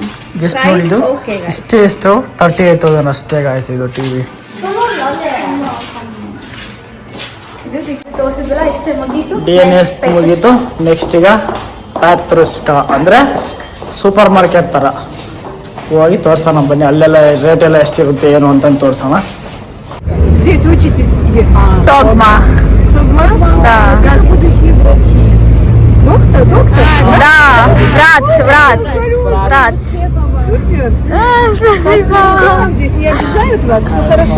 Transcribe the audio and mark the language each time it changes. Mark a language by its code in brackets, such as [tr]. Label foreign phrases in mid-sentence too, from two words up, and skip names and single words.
[kn] ಜಸ್ಟ್ ನೋಡಿ ಇದು ಇಷ್ಟೇ. ಎಷ್ಟು 38,000 ಅಷ್ಟೇ ಗಾಯ್ಸ್ ಇದು ಟಿವಿ. DNS ಮುಗೀತು. ನೆಕ್ಸ್ಟ್ ಈಗ ಪ್ಯಾತ್ರುಸ್ಕ ಅಂದರೆ [en] super market [kn] ಥರ ಹೋಗಿ ತೋರ್ಸೋಣ ಬನ್ನಿ. ಅಲ್ಲೆಲ್ಲ ರೇಟ್ ಎಲ್ಲ ಎಷ್ಟಿರುತ್ತೆ ಏನು ಅಂತ ತೋರ್ಸೋಣ. [ru] Sogma. Да. Да, врач. Спасибо. Здесь не обижают вас? Все хорошо?